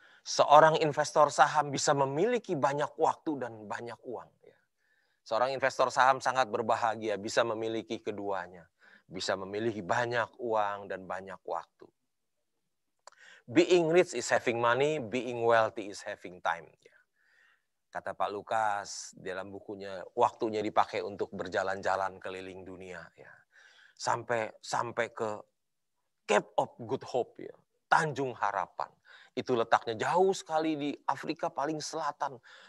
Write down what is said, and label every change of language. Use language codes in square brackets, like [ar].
[id] Seorang investor saham bisa memiliki banyak waktu dan banyak uang. Seorang investor saham sangat berbahagia bisa memiliki keduanya. Bisa memiliki banyak uang dan banyak waktu. [en] Being rich is having money, being wealthy is having time. [id] Kata Pak Lukas dalam bukunya, waktunya dipakai untuk berjalan-jalan keliling dunia. Sampai ke Cape of Good Hope, Tanjung Harapan. Itu letaknya jauh sekali di Afrika paling selatan.